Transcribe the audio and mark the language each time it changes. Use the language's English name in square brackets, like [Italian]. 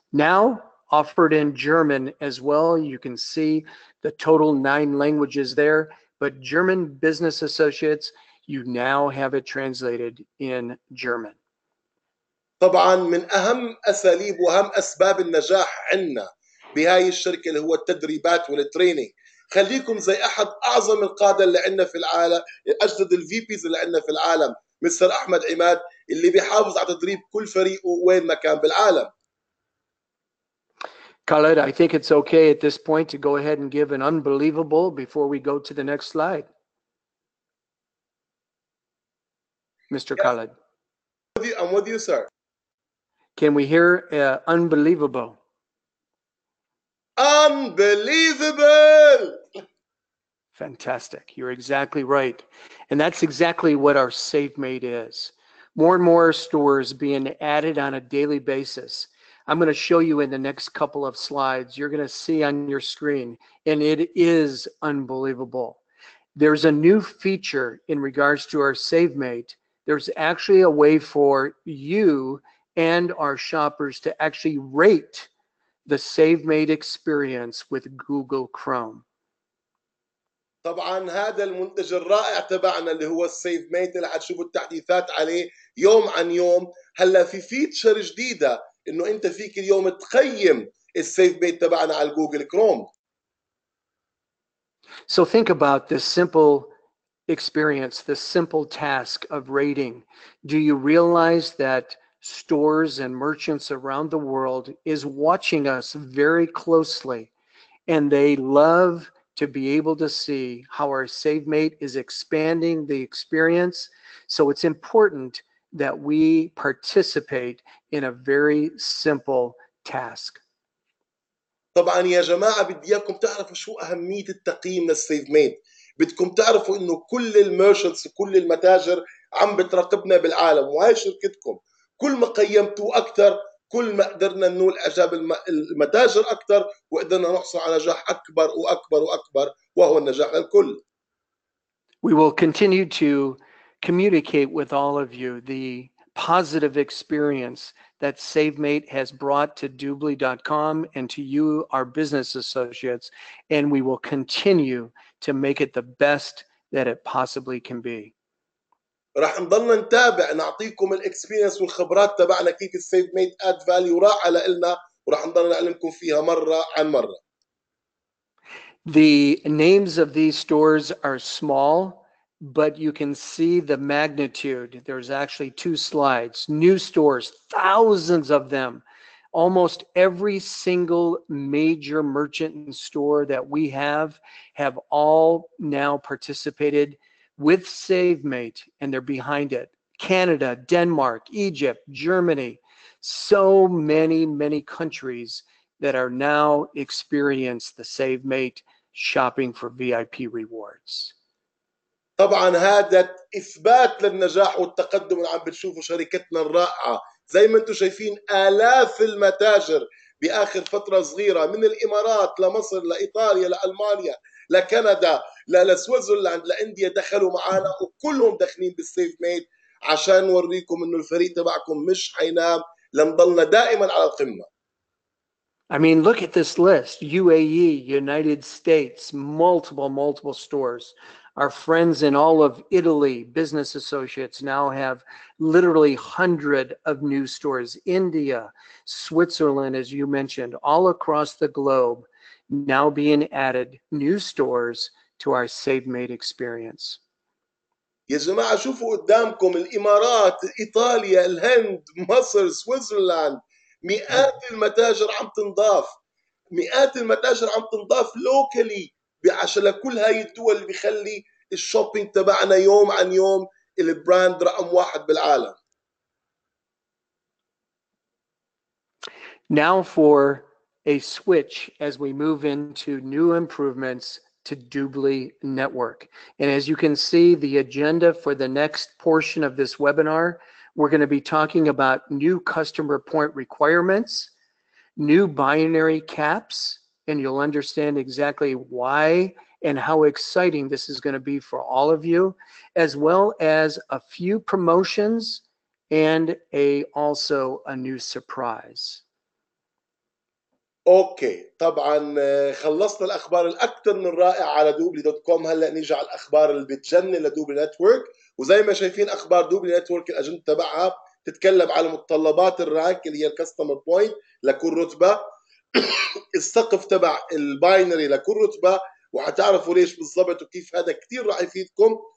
[English] Now offered in German as well. You can see the total 9 languages there, but German Business Associates, you now have it translated in German. [Arabic] طبعا من اهم اساليب واهم اسباب النجاح عندنا بهاي الشركه اللي هو التدريبات والتريننج. خليكم زي احد اعظم القاده اللي عندنا في العالم، اجدد الفي بيز اللي عندنا في العالم، مستر احمد عماد، اللي بيحافظ على تدريب كل فريقه وين ما كان بالعالم. [English] Khaled, I think it's okay at this point to go ahead and give an unbelievable before we go to the next slide. Mr. Yes. Khaled. I'm with you, sir. Can we hear unbelievable? Unbelievable! Fantastic. You're exactly right. And that's exactly what our SafeMate is. More and more stores being added on a daily basis. I'm going to show you in the next couple of slides. You're going to see on your screen, and it is unbelievable. There's a new feature in regards to our SafeMate. There's actually a way for you and our shoppers to actually rate the SafeMate experience with Google Chrome. [Arabic] طبعا هذا المنتج الرائع تبعنا اللي هو السيف ميت اللي حتشوفوا التحديثات عليه يوم عن يوم. هلا في فيتشر جديده انه انت فيك اليوم تقيم السيف ميت تبعنا على جوجل كروم. [English] So think about this simple experience, this simple task of rating. Do you realize that stores and merchants around the world is watching us very closely, and they love to be able to see how our SafeMate is expanding the experience. So it's important that we participate in a very simple task. [Arabic] طبعا يا جماعه بدي اياكم تعرفوا شو اهميه التقييم للسيف ميت. بدكم تعرفوا انه كل الميرشنتس وكل المتاجر عم بتراقبنا بالعالم، وهي شركتكم. كل ما قيمتوا اكثر كل ما قدرنا ننول اعجاب المتاجر اكثر، وقدرنا نحصل على نجاح اكبر واكبر واكبر، وهو النجاح للكل. [English] We will continue to communicate with all of you the positive experience that SafeMate has brought to Dubli.com and to you, our business associates, and we will continue to make it the best that it possibly can be. [Arabic] راح نضلنا نتابع نعطيكم الاكسبيرينس والخبرات تبعنا كيف السيف ميت [English] add value [Arabic] رائعه لنا، وراح نضلنا نعلمكم فيها مره عن مره. [English] The names of these stores are small, but you can see the magnitude. There's actually 2 slides. New stores, thousands of them. Almost every single major merchant and store that we have all now participated with SafeMate, and they're behind it. Canada, Denmark, Egypt, Germany, so many countries that are now experience the SafeMate shopping for VIP rewards. [Arabic] طبعا هذا اثبات للنجاح والتقدم اللي عم بتشوفوا شركتنا الرائعه. زي ما انتم شايفين آلاف المتاجر باخر فتره صغيره من الامارات لمصر لايطاليا لالمانيا لكندا لسويسرلاند لانديا دخلوا معنا، وكلهم داخلين بالسيف ميت عشان نوريكم انه الفريق تبعكم مش حينام، لنضلنا دائما على القمه. [English] I mean, look at this list. UAE, United States, multiple stores. Our friends in all of Italy, business associates, now have literally 100 of new stores. India, Switzerland, as you mentioned, all across the globe, now being added new stores to our SafeMate experience. [Arabic] يا جماعة شوفوا قدامكم الإمارات، إيطاليا، الهند، مصر، سويسرلاند، مئات المتاجر عم تنضاف، مئات المتاجر عم تنضاف لوكالي عشان لكل هاي الدول اللي بيخلي الشوبينج تبعنا يوم عن يوم البراند رقم 1 بالعالم. [English] Now for a switch as we move into new improvements to Dubli Network. And as you can see, the agenda for the next portion of this webinar, we're going to be talking about new customer point requirements, new binary caps, and you'll understand exactly why and how exciting this is going to be for all of you, as well as a few promotions and also a new surprise. [Arabic] اوكي طبعا خلصنا الاخبار الاكثر من رائعه على دوبلي دوت كوم. هلا نيجي على الاخبار اللي بتجنن لدوبلي نتورك. وزي ما شايفين اخبار دوبلي نتورك الاجنده تبعها تتكلم على متطلبات الرانك اللي هي الكاستمر بوينت لكل رتبه، السقف تبع الباينري لكل رتبه، وحتعرفوا ليش بالضبط وكيف هذا كثير راح يفيدكم.